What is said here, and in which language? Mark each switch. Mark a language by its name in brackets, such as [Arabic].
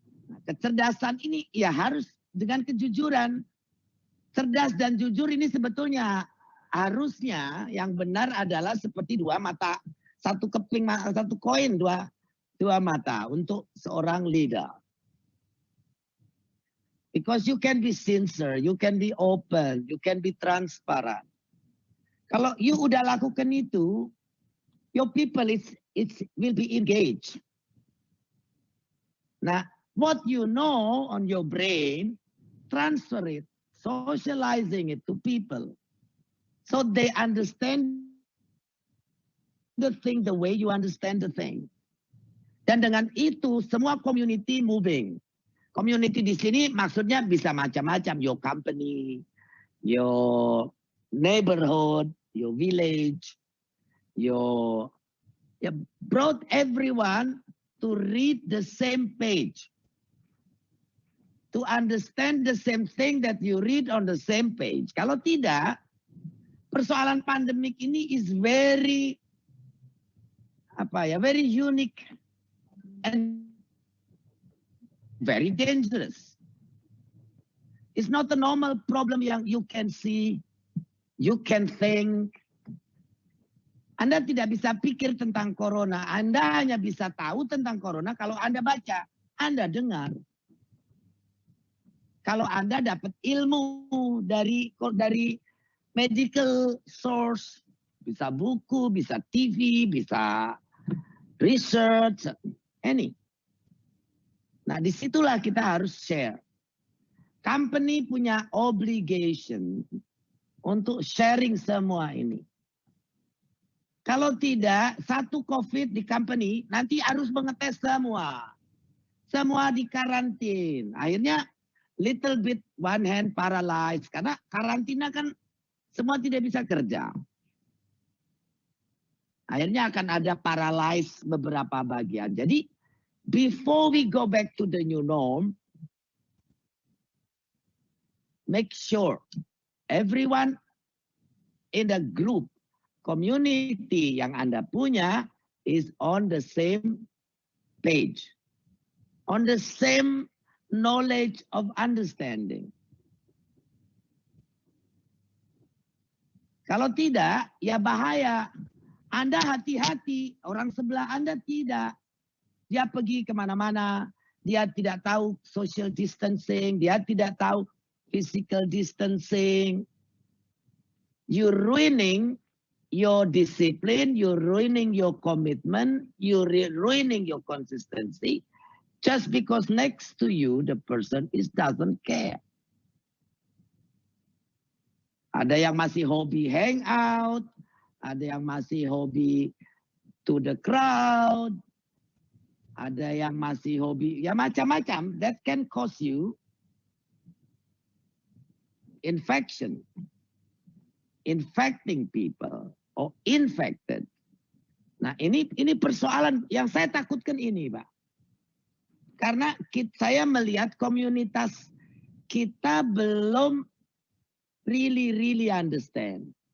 [Indonesian] Nah, kecerdasan ini ya harus dengan kejujuran. Cerdas dan jujur ini sebetulnya harusnya yang benar adalah seperti dua mata, satu keping, satu koin, dua mata untuk seorang leader. [English] Because you can be sincere, you can be open, you can be transparent. [Indonesian] Kalau [English] you [Indonesian] udah lakukan itu, [English] your people will be engaged. Nah, what you know on your brain, transfer it, socializing it to people. So they understand the thing the way you understand the thing. [Indonesian] Dan dengan itu semua community moving. Community di sini maksudnya bisa macam-macam. [English] Your company, your neighborhood, your village, you brought everyone to read the same page. To understand the same thing that you read on the same page. [Indonesian] Kalau tidak, persoalan pandemik ini [English] is very unique and very dangerous. It's not a normal problem yang you can see, you can think. [Indonesian] Anda tidak bisa pikir tentang corona. Anda hanya bisa tahu tentang corona kalau Anda baca, Anda dengar. Kalau Anda dapat ilmu dari [English] medical source, [Indonesian] bisa buku, bisa TV, bisa research, any. Nah, disitulah kita harus share. Company punya obligation untuk sharing semua ini. Kalau tidak, satu COVID di company, nanti harus mengetes semua. Semua di karantin. Akhirnya, [English] little bit one hand paralyzed. [Indonesian] Karena karantina kan semua tidak bisa kerja. Akhirnya akan ada paralyzed beberapa bagian. [English] Jadi, before we go back to the new norm, make sure everyone in the group, [Indonesian] community yang Anda punya [English] is on the same page, on the same knowledge of understanding. [Indonesian] Kalau tidak, ya bahaya. Anda hati-hati, orang sebelah Anda tidak. Dia pergi kemana-mana, dia tidak tahu social distancing, dia tidak tahu physical distancing. [English] You're ruining your discipline, you're ruining your commitment, you're ruining your consistency, just because next to you the person doesn't care. [Indonesian] Ada yang masih hobi [English] hang out, [Indonesian] ada yang masih hobi [English] to the crowd, [Indonesian] ada yang masih hobi, ya macam-macam. [English] That can cause you infection, infecting people, or infected. [Indonesian] Nah ini persoalan yang saya takutkan ini, Pak. Karena saya melihat komunitas kita belum [English] really understand.